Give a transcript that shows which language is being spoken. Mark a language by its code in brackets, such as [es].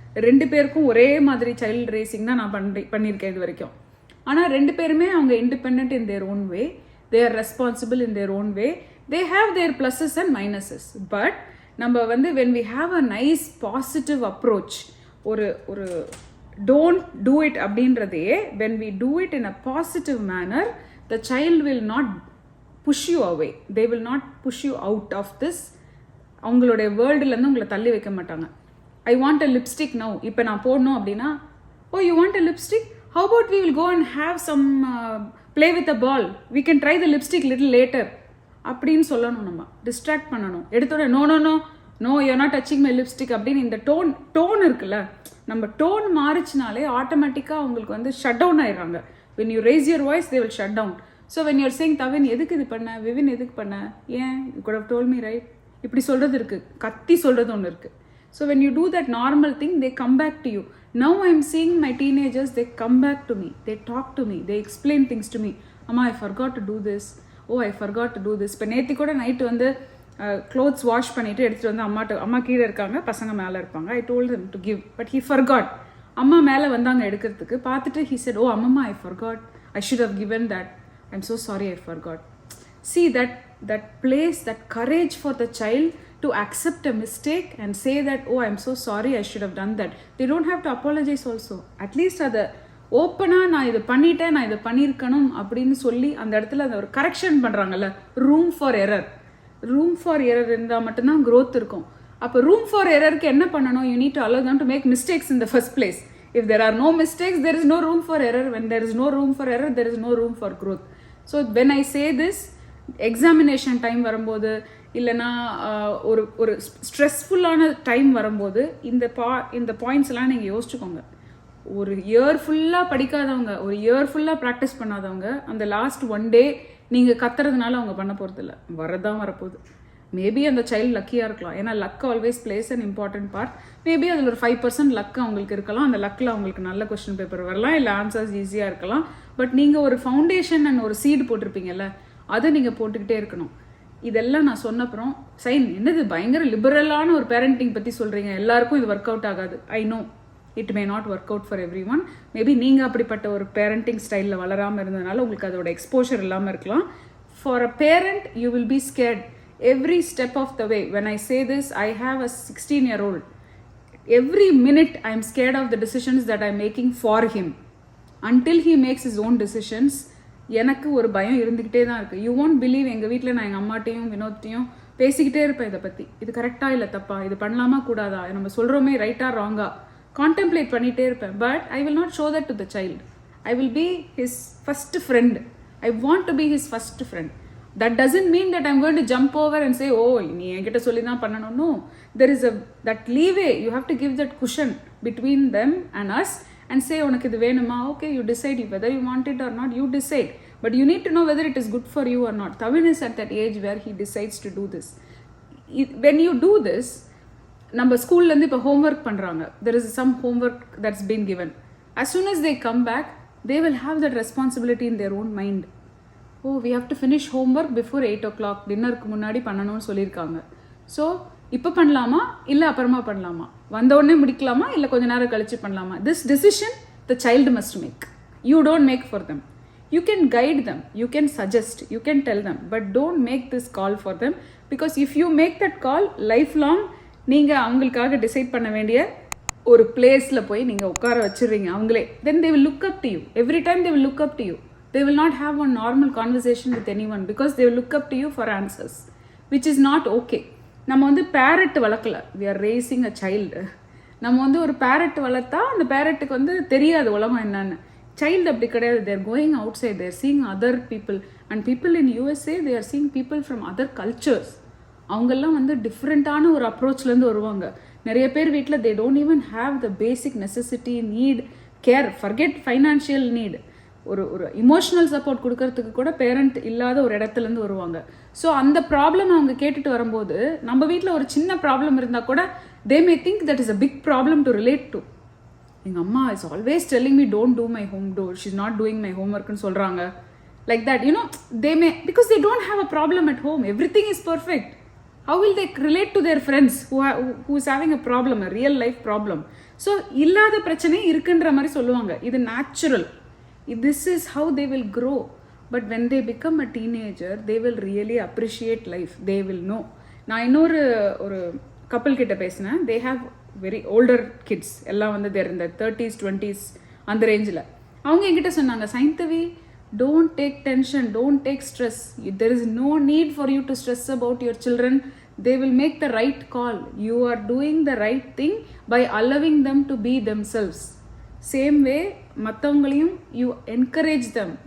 [ta] 2 பேருக்கும் ஒரே மாதிரி சைல்ட் ரேசிங் தான் நான் பண்ணியிருக்கேன் இது வரைக்கும். ஆனால் 2 பேருமே அவங்க [en] Independent in their own way, they are responsible in their own way, they have their pluses and minuses. [ta] But நம்ம [en] when we have a nice positive approach, [ta] ஒரு [en] don't do it [ta] அப்படின்றதே, [en] when we do it in a positive manner, the child will not push you away, they will not push you out of this. [ta] அவங்களுடைய வேர்ல்டுலேருந்து உங்களை தள்ளி வைக்க மாட்டாங்க. [en] I want a lipstick now, [ta] இப்போ நான் போடணும் அப்படின்னா [en] oh you want a lipstick, how about we will go and have some play with a ball, we can try the lipstick little later [ta] அப்படின்னு சொல்லணும். நம்ம டிஸ்ட்ராக்ட் பண்ணணும். எடுத்தோட [en] no no no no you are not touching my lipstick [ta] அப்படின்னு இந்த tone இருக்குல்ல, நம்ம tone மாறிச்சினாலே ஆட்டோமேட்டிக்காக அவங்களுக்கு ஷட் டவுன் ஆயிடுறாங்க. [en] when you raise your voice they will shut down. so when you're saying [ta] தவின் எதுக்கு இது பண்ண, விவின் எதுக்கு பண்ண, ஏன் [en] you could have told me right, [ta] இப்படி சொல்கிறது இருக்குது, கத்தி சொல்கிறது ஒன்று இருக்குது. [en] so when you do that normal thing they come back to you. now I'm seeing my teenagers, they come back to me, they talk to me, they explain things to me. Amma I forgot to do this, oh I forgot to do this. [ta] இப்போ நேற்று கூட night clothes wash பண்ணிவிட்டு எடுத்துகிட்டு அம்மா கீழே இருக்காங்க, பசங்க மேலே இருப்பாங்க. [en] I told him to give, but he forgot. [ta] அம்மா மேலே வந்தாங்க எடுக்கிறதுக்கு, பார்த்துட்டு [en] he said oh அம்மம்மா I forgot, I should have given that, I'm so sorry I forgot. see that place, that courage for the child to accept a mistake and say that oh I'm so sorry, I should have done that. they don't have to apologize also. at least [ta] அதை ஓப்பனாக நான் இது பண்ணிட்டேன், நான் இதை பண்ணியிருக்கணும் அப்படின்னு சொல்லி அந்த இடத்துல அந்த ஒரு கரெக்ஷன் பண்ணுறாங்கல்ல. ரூம் ஃபார் எரர் இருந்தால் மட்டும்தான் growth இருக்கும். அப்போ ரூம் ஃபார் எரருக்கு என்ன பண்ணணும், [en] you need to allow them to make mistakes in the first place. if there are no mistakes there is no room for error. when there is no room for error there is no room for growth. so when I say this, [ta] examination time வரும்போது இல்லைனா ஒரு ஸ்ட்ரெஸ்ஃபுல்லான time வரும்போது இந்த பாயிண்ட்ஸ்லாம் நீங்கள் யோசிச்சுக்கோங்க. ஒரு year ஃபுல்லாக படிக்காதவங்க, ஒரு இயர் ஃபுல்லாக ப்ராக்டிஸ் பண்ணாதவங்க அந்த லாஸ்ட் 1 day நீங்கள் கத்துறதுனால அவங்க பண்ண போகிறதில்ல, வரதான் வரப்போகுது. [en] maybe [ta] அந்த சைல்டு லக்கியாக இருக்கலாம், ஏன்னா [en] Luck always plays an important part. [ta] Maybe அதில் ஒரு 5% லக் அவங்களுக்கு இருக்கலாம், அந்த லக்கில் அவங்களுக்கு நல்ல கொஸ்டின் பேப்பர் வரலாம், இல்லை ஆன்சர்ஸ் ஈஸியாக இருக்கலாம். பட் நீங்கள் ஒரு ஃபவுண்டேஷன் அண்ட் ஒரு சீடு போட்டிருப்பீங்கல்ல, அதை நீங்கள் போட்டுக்கிட்டே இருக்கணும். இதெல்லாம் நான் சொன்னப்புறம் சைன் என்னது பயங்கர லிபரலான ஒரு பேரண்டிங் பற்றி சொல்கிறீங்க, எல்லாருக்கும் இது ஒர்க் அவுட் ஆகாது. [en] I know it may not work out for everyone. [ta] Maybe நீங்கள் அப்படிப்பட்ட ஒரு பேரண்டிங் ஸ்டைலில் வளராமல் இருந்ததுனால உங்களுக்கு அதோட எக்ஸ்போஷர் இல்லாமல் இருக்கலாம். [en] For a parent you will be scared every step of the way. when I say this, I have a 16-year-old. every minute I am scared of the decisions that I am making for him. until he makes his own decisions, [ta] எனக்கு ஒரு பயம் இருந்துக்கிட்டே தான் இருக்குது. [en] you won't believe, [ta] எங்கள் வீட்டில் நான் எங்கள் அம்மாட்டையும் வினோத்தையும் பேசிக்கிட்டே இருப்பேன் இதை பற்றி. இது கரெக்டாக இல்லை தப்பா, இது பண்ணலாமா கூடாதா, நம்ம சொல்கிறோமே ரைட்டாக ராங்கா, கான்டெம்ப்ளேட் பண்ணிகிட்டே இருப்பேன். [en] But I will not show that to the child. I will be his first friend. I want to be his first friend. That doesn't mean that I'm going to jump over and say, oh, [ta] nee enkita solli dhaan pannanum. [en] No, there is that leeway. You have to give that cushion between them and us and say, [ta] unakku idu venuma, [en] okay, you decide whether you want it or not, you decide. But you need to know whether it is good for you or not. Thavin is at that age where he decides to do this. When you do this, [ta] நம்ம ஸ்கூல்லேருந்து இப்போ homework பண்ணுறாங்க, [en] There is some homework that's been given. as soon as they come back, they will have that responsibility in their own mind. Oh, we have to finish homework before 8 o'clock, [ta] டின்னருக்கு முன்னாடி பண்ணணும்னு சொல்லியிருக்காங்க. So இப்போ பண்ணலாமா இல்லை அப்புறமா பண்ணலாமா, வந்த உடனே முடிக்கலாமா இல்லை கொஞ்ச நேரம் கழிச்சு பண்ணலாமா, [en] this decision the child must make. You don't make for them. You can guide them, you can suggest, you can tell them, but don't make this call for them, because if you make that call, lifelong [ta] நீங்கள் அவங்களுக்காக decide பண்ண வேண்டிய ஒரு பிளேஸில் போய் நீங்கள் உட்கார வச்சுருங்க அவங்களே. [en] then they will look up to you. Every time they will look up to you. They will not have a normal conversation with anyone because they will look up to you for answers, which is not okay. [ta] நம்ம வந்து farad வளர்க்கல, [en] we are raising a child. [ta] நம்ம வந்து ஒரு farad வளர்த்தா அந்த பேரட்டுக்கு வந்து தெரியாது உலகம் என்னன்னு. சைல்டு அப்படி கிடையாது. [en] They're going outside, they're seeing other people. And people in USA they are seeing people from other cultures. [ta] அவங்கெல்லாம் வந்து டிஃப்ரெண்ட்டான ஒரு அப்ரோச்லேருந்து வருவாங்க. நிறைய பேர் வீட்டில் [en] They don't even have the basic necessity, need, care, forget financial need. ஒரு emotional support [ta] கொடுக்கறதுக்கு கூட பேரண்ட் இல்லாத ஒரு இடத்துலேருந்து வருவாங்க. ஸோ அந்த ப்ராப்ளம் அவங்க கேட்டுட்டு வரும்போது, நம்ம வீட்டில் ஒரு சின்ன ப்ராப்ளம் இருந்தால் கூட [en] They may think that is a big problem to relate to. [ta] எங்கள் அம்மா [en] is always telling me don't do my home door, she is not doing my home [ta] ஒர்க்னு சொல்கிறாங்க. [en] Like that, you know, they may, because they don't have a problem at home, everything is perfect. How will they relate to their friends who is having a problem, a real life problem? [ta] So இல்லாத பிரச்சனை இருக்குன்ற மாதிரி சொல்லுவாங்க. இது natural. [en] This is how they will grow. But when they become a teenager, they will really appreciate life. They will know. [ta] நான் இன்னொரு ஒரு கப்பல் கிட்ட பேசினேன். [en] They have very older kids. [ta] எல்லாம் வந்து [en] there இந்த 30s 20s [ta] அந்த ரேஞ்சில். அவங்க என்கிட்ட சொன்னாங்க, [en] Saindhavi, don't take tension, don't take stress. There is no need for you to stress about your children. They will make the right call. You are doing the right thing by allowing them to be themselves. Same way, [ta] mattavangalaiyum [en] you encourage them.